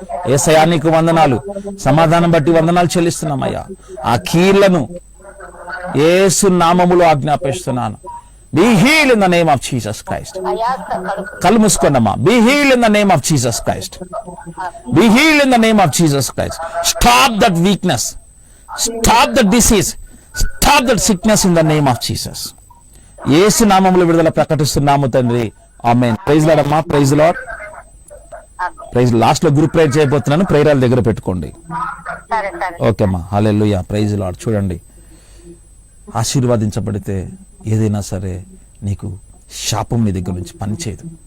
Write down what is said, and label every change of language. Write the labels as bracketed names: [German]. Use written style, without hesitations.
[Telugu] యేసయ్యా నీకు వందనాలు, సమాధానం బట్టి వందనాలు చెల్లిస్తున్నామయ్యా. ఆ కీళ్లను యేసు నామములో ఆజ్ఞాపిస్తున్నాను. [English] Be healed in the name of Jesus Christ. [Telugu] అయాస కడుపు కళ్ళు మూసుకోండమ్మా. [English] Be healed in the name of Jesus Christ. Be healed in the name of Jesus Christ. Stop that weakness. Stop that disease. Stop that sickness in the name of Jesus. [Telugu] యేసు నామములో విడుదల ప్రకటిస్తున్నాము తండ్రి. ఆమేన్. Praise lord అమ్మా. Praise lord. Praise. Last లో group prayer చేయబోతున్నాను. ప్రేయర్ల దగ్గర పెట్టుకోండి. సరే సరే ఓకే అమ్మా. హల్లెలూయా, ప్రైజ్ లార్డ్. చూడండి, ఆశీర్వాదించబడితే ఏదైనా సరే నీకు శాపం నీ దగ్గర నుంచి పనిచేయదు.